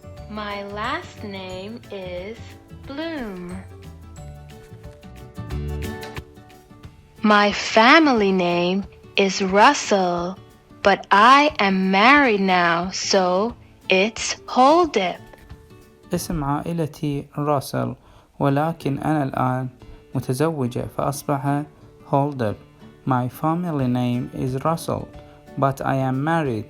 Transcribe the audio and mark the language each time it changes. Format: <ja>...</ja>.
<en>My last name is Bloom. My family name is Russell, but I am married now, so it's Holdip.</en> <ar>اسم عائلتي راسل، ولكن أنا الآن متزوجة فأصبح Holdip.</ar> <en>My family name is Russell, but I am married.</en>